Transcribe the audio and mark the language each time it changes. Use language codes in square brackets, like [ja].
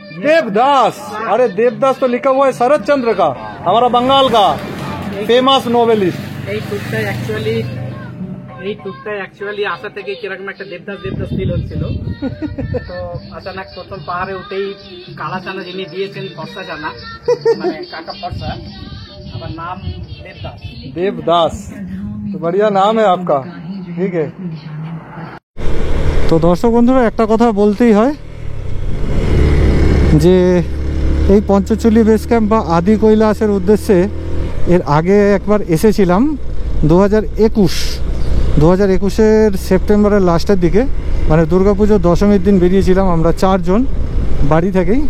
[hi] देवदास, अरे देवदास तो लिखा हुआ है शरद चंद्र का, हमारा बंगाल का फेमस नोवेलिस्ट। [bn] এই টুকটাই অ্যাকচুয়ালি আসা থেকে কিরকম একটা দেবদাস ফিল হচ্ছিল। তো আচানক প্রথম পাহাড়ে উঠেই কালা চানা যিনি দিয়েছেন ফর্সা চানা, মানে কাকা ফর্সা, আমার নাম দেবদাস। [hi] देवदास तो बढ़िया नाम है आपका, ठीक है। [bn] তো দর্শক বন্ধুরা, একটা কথা বলতেই হয় যে এই পঞ্চচল্লি বেস ক্যাম্প বা আদি কৈলাসের উদ্দেশ্যে এর আগে একবার এসেছিলাম 2021-এর সেপ্টেম্বরের লাস্টের দিকে, মানে দুর্গাপুজোর দশমীর দিন বেরিয়েছিলাম আমরা 4 জন বাড়ি থেকেই।